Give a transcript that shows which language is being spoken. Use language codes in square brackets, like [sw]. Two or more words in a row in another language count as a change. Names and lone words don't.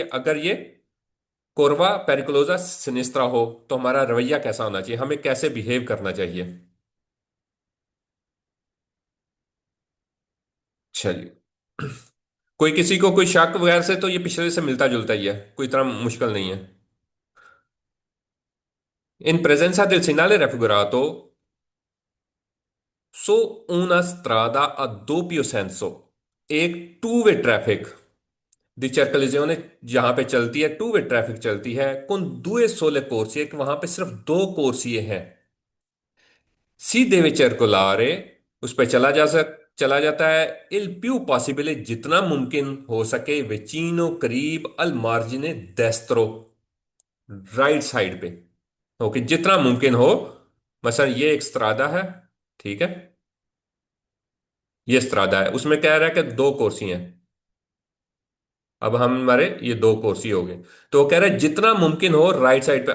[hi] अगर ये [it] curva pericolosa sinistra [hi] हो तो हमारा रवैया कैसा होना चाहिए, हमें कैसे बिहेव करना चाहिए। चलिए, कोई किसी को कोई शक वगैरह से, तो ये पिछले से मिलता जुलता ही है, कोई इतना मुश्किल नहीं है। [it] In presenza del segnale raffigurato su una strada a doppio senso, [hi] एक [en] two way traffic [it] di circolazione [hi] जहां पे चलती है, [en] two way traffic [hi] चलती है, [it] con due sole corsie, [hi] कि वहां पे सिर्फ दो कोर्सिए हैं। [it] si deve circolare, [hi] उस पर चला जाता है। [it] il più possibile, [hi] जितना मुमकिन हो सके, [it] vicino करीब, al margine destro, [en] right side [hi] पे। ओके, जितना मुमकिन हो। मसलन ये एक स्त्रादा है, ठीक है, ये स्त्रादा है, उसमें कह रहा है कि दो कुर्सी हैं। अब हम हमारे ये दो कुर्सी हो गए, तो वो कह रहा है जितना मुमकिन हो [en] right side [hi] पे।